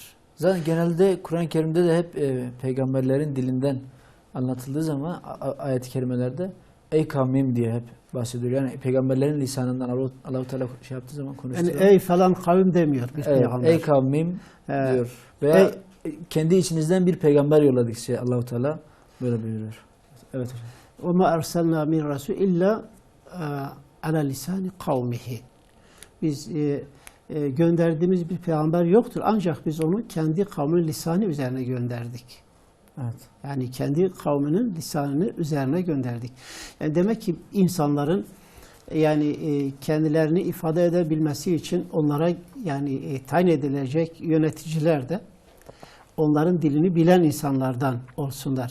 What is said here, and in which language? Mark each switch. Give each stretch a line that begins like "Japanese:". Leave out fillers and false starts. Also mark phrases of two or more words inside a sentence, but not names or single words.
Turkish: Zaten genelde Kur'an-ı Kerim'de de hep peygamberlerin dilinden anlatıldığı zaman ayet-i kerimelerde ey kavmim diye hep bahsediyor. Yani peygamberlerin lisanından Allah-u Teala şey yaptığı zaman konuştuğu Yani ey falan kavim demiyor bir peygamber. Ey kavmim diyor. Veya kendi içinizden bir peygamber yolladık size Allah-u Teala böyle buyuruyor. Evet hocam.
Arabic: وَمَا أَرْسَلْنَا مِنْ رَسُولٍ اِلَّا عَلَى لِسَانِ قَوْمِهِ.
Turkish: Biz gönderdiğimiz bir peygamber yoktur. Ancak biz onu kendi kavminin lisanı üzerine gönderdik. Evet. Yani kendi kavminin lisanını üzerine gönderdik. Yani demek ki insanların yani kendilerini ifade edebilmesi için onlara yani tayin edilecek yöneticiler de onların dilini bilen insanlardan olsunlar.